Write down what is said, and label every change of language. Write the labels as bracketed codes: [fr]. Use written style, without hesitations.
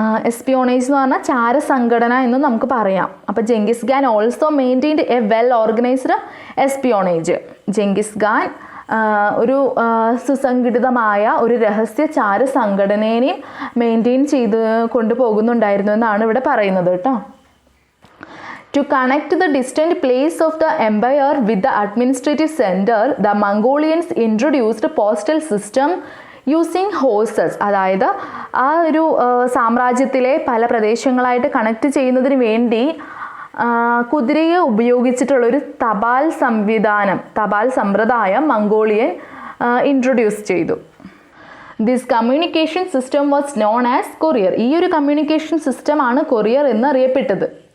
[ml] എസ്പിയോണേജ് എന്ന് പറഞ്ഞാൽ ചാരസംഘടന എന്ന് നമുക്ക് പറയാം. അപ്പോൾ ജെങ്കിസ് Khan [en] Also maintained a well organised espionage. [ml] ജെങ്കിസ് Khan ഒരു സുസംഘടിതമായ ഒരു രഹസ്യ ചാര സംഘടനയെയും മെയിൻറ്റെയിൻ ചെയ്ത് കൊണ്ടുപോകുന്നുണ്ടായിരുന്നു എന്നാണ് ഇവിടെ പറയുന്നത് കേട്ടോ. [en] To connect the distant place of the empire with the administrative center, the Mongolians introduced postal system using horses. [ml] അതായത് ആ ഒരു സാമ്രാജ്യത്തിലെ പല പ്രദേശങ്ങളായിട്ട് കണക്ട് ചെയ്യുന്നതിന് വേണ്ടി കുതിരയെ ഉപയോഗിച്ചിട്ടുള്ളൊരു തപാൽ സമ്പ്രദായം മംഗോളിയൻ ഇൻട്രൊഡ്യൂസ് ചെയ്തു. [en] This communication system was known as courier. [ml] ഈ ഒരു കമ്മ്യൂണിക്കേഷൻ സിസ്റ്റമാണ് കൊറിയർ എന്നറിയപ്പെട്ടത്.